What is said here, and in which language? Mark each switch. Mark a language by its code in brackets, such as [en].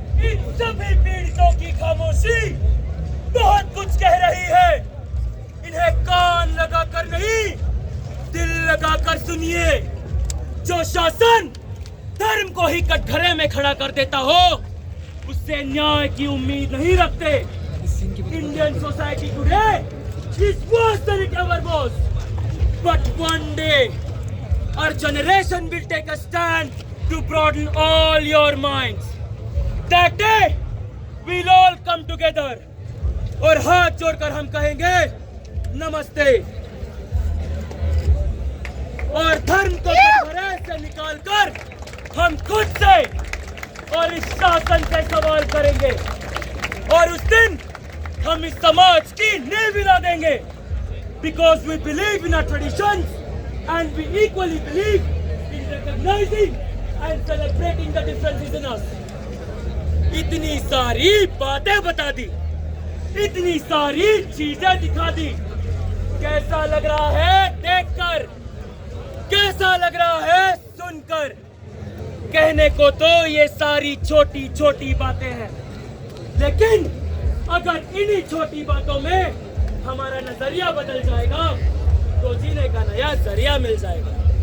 [hi] इन सभी पीड़ितों की खामोशी बहुत कुछ कह रही है। इन्हें कान लगाकर नहीं, दिल लगाकर सुनिए। जो शासन धर्म को ही कटघरे में खड़ा कर देता हो, उससे न्याय की उम्मीद नहीं रखते। [en] Indian society today is worse than it ever was. But one day, our generation will take a stand to broaden all your minds. That day, we'll all come together. [hi] और हाथ जोड़कर हम कहेंगे नमस्ते। और धर्म को कटघरे से निकालकर हम खुद से और इस शासन से सवाल करेंगे। और उस दिन हम इस समाज की नींव हिला देंगे। [en] Because we believe in our traditions and we equally believe in recognizing and celebrating the differences in us. [hi] इतनी सारी बातें बता दी, इतनी सारी चीजें दिखा दी। कैसा लग रहा है देखकर, कैसा लग रहा है सुनकर? कहने को तो ये सारी छोटी छोटी बातें हैं, लेकिन अगर इन्हीं छोटी बातों में हमारा नजरिया बदल जाएगा तो जीने का नया जरिया मिल जाएगा।